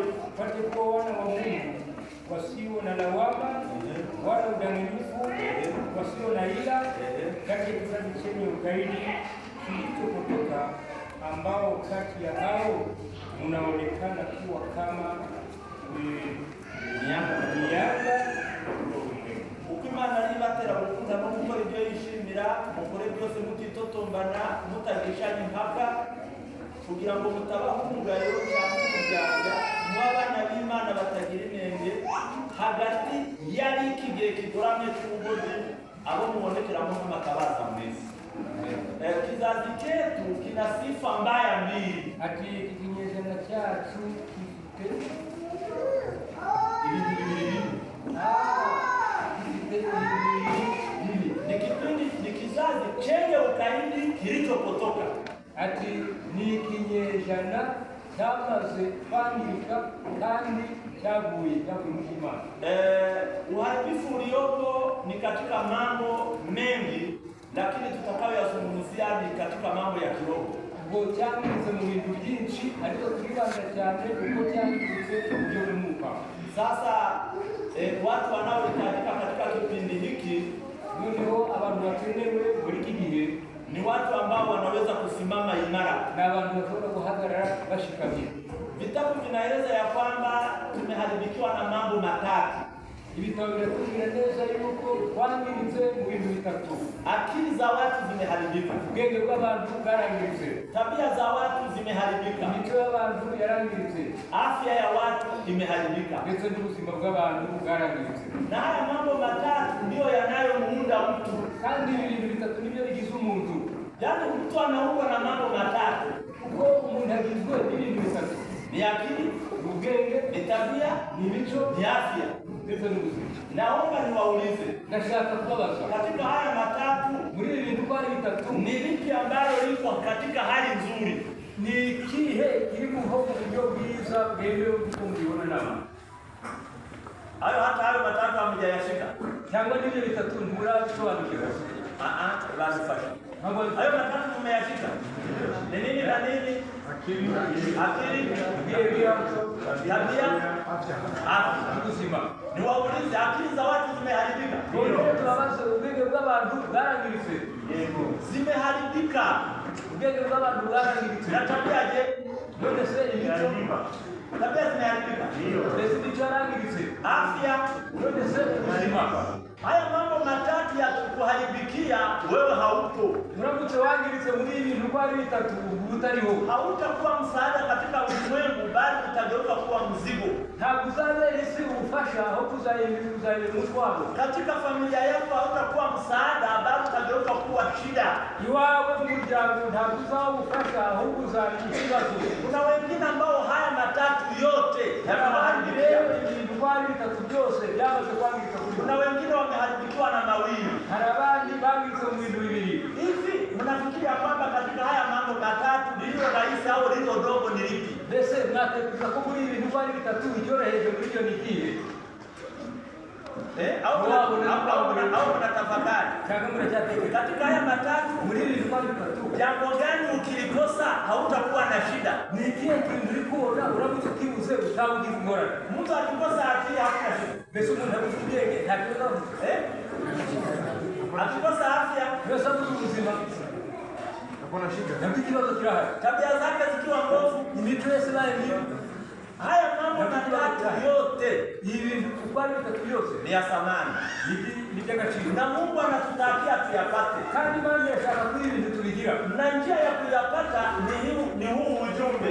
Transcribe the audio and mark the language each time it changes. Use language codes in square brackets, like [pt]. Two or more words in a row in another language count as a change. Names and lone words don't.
[sw] Pate kuwa wana wa Mungu wasio na lawama wala udanganyifu, wasio na ila, kati ya kizazi chenye ukaidi kilichopotoka, ambao kati ya hao mnaonekana kuwa kama mianga. [rw] Ukimana libatera gukunda no gukora ibyo yishimira, mukore byose mutitotombana, mutagishanya impaka, kugira ngo mutabahungayo cyangwa umuryango mw'abana b'Imana batagira inenge hagati yari ikigihe kigoramye cy'ubugozi abo mubonekeramo nk'amatabaza mwese. [sw] Kizazi chetu kina sifa mbaya mbili. [rw] Ati kinyejana cyacu gifite ibintu bibiri. [sw] Ni kipindi ni kizazi chenye ukaidi kilichopotoka. [rw] Ati ni kinyejana cyamaze kwangirika kandi cyaguye mu Imana. [sw] Uharibifu uliopo ni katika mambo mengi, lakini tutakayoyazungumzia ni katika mambo ya kiroho. [rw] Ngo cyangiritse mu bintu byinshi ariko turibanda cyane uko cyangiritse mu buryo bw'umwuka. [sw] Sasa watu wanaohitajika katika kipindi hiki, [rw] noneho abantu bakenewe muri iki gihe [sw] ni watu ambao wanaweza kusimama imara [rw] na abantu bashobora guhagarara bashikamye. [sw] Vitabu vinaeleza ya kwamba tumeharibikiwa na mambo matatu. [rw] Ibitabo biratubwira neza yuko twangiritse mu bintu bitatu. [sw] Akili za watu zimeharibika, [rw] ubwenge bw'abantu bwarangiritse, [sw] tabia za watu zimeharibika, [rw] imico y'abantu yarangiritse, [sw] afya ya watu imeharibika, [rw] ndetse n'ubuzima bw'abantu bwarangiritse. [sw] Na haya mambo matatu ndio yanayomuunda mtu, [rw] kandi ibi bintu bitatu nibyo bigize umuntu. [sw] Yaani mtu anaumbwa na mambo matatu. [rw] Uko umuntu agizwe n'ibintu bitatu: [sw] ni akili, [rw] ubwenge, [sw] ni tabia, [rw] ni imico, [sw] ni afya. Naomba niwaulize, [rw] nashaka kubabaza, [sw] katika haya matatu [rw] muri ibi bintu kwa bitatu [sw] ni lipi ambalo liko katika hali nzuri? [rw] Ni kihe kiri mu buryo bwiza bwemewe kuko mubibona nama? [sw] Hayo matatu hamjayashika [rw] cyangwa n'ibyo bitatu nturabisobanukirwa? [sw] Lazifasha. Hayo matatu tumeyashika. Ni nini na nini? Akili, tabia, afya. [rw] Ubuzima. [sw] Niwaulize, akili za watu zimeharibika? Ndio tunabaza, [rw] ubwenge bw'abantu bwarangiritse. [sw] Yego. Zimeharibika. [rw] Ubwenge bw'abantu bwarangiritse. [sw] Na tabia je? [rw] None se imico? [sw] Tabia zimeharibika. Ndio. [rw] Ndetse imico yarangiritse. [sw] Afya. [rw] None se ubuzima? [sw] Haya mambo matatu ya wanapoharibikia wewe haupo. [rw] uramutse wangiritse muri ibintu uko ari bitatu utariho, [sw] hautakuwa msaada katika ulimwengu, bali utageuka kuwa mzigo. [rw] ntabwo uzabera isi ubufasha aho kuzayemera umutwaro. [sw] Katika familia yako hautakuwa msaada, bali utageuka kuwa shida. [rw] Iwawe mu muryango ntabwo uzaba ubufasha ahubwo uzaba ikibazo. [sw] Kuna wengine ambao haya matatu yote [rw] yamewaharibikia ibintu uko ari bitatu byose byamaze kwangirika kuri bo. [sw] Kuna wengine wameharibikiwa na mawili. [rw] Hari abandi bangiritse mu bintu bibiri. [sw] Hivi unafikiria kwamba katika haya mambo matatu lililo rahisi au lililo dogo ni lipi? [rw] Mbese mwatekereza ko muri ibintu uko ari bitatu icyoroheje muri byo ni ikihe? [sw] Au unatafakari katika haya matatu [rw] muri ibintu uko ari bitatu [sw] jambo gani ukilikosa hautakuwa na shida? [rw] Ni ikihe kintu uri kubona uramutse ukibuze utabugize ingorane? [sw] Mtu akikosa akili hakuna shida. [rw] Mbese umuntu abuze ubwenge nta kibazo. [sw] Akikosa afya [rw] mbese abuze ubuzima [sw] hakuna shida. [rw] Ntabwo ikibazo kirahari. [sw] Tabia zake zikiwa mbovu, [rw] imico yose ibaye mibi, [sw] haya mambo matatu yote [rw] ibintu uko ari bitatu byose [sw] ni ya thamani, [rw] ni by'agaciro, [sw] na Mungu anatutakia tuyapate, [rw] kandi Imana irashaka ko ibintu tubigira, [sw] na njia ya kuyapata ni huu ujumbe.